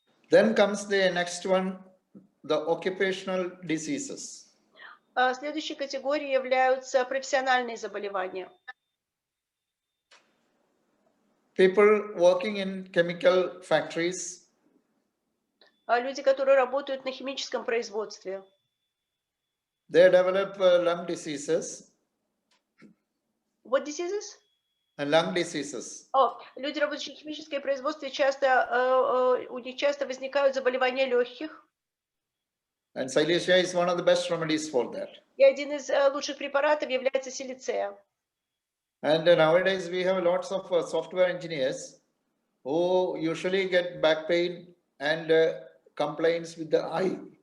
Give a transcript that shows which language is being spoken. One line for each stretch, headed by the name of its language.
English: Then comes the next one, the occupational diseases.
Russian: Следующей категорией являются профессиональные заболевания.
English: People working in chemical factories.
Russian: Люди, которые работают на химическом производстве.
English: They develop lung diseases. What diseases? Lung diseases.
Russian: Люди, работающие в химическом производстве, у них часто возникают заболевания легких.
English: And silicea is one of the best remedies for that.
Russian: И один из лучших препаратов является силицея.
English: And nowadays we have lots of software engineers who usually get back pain and complaints with the eye.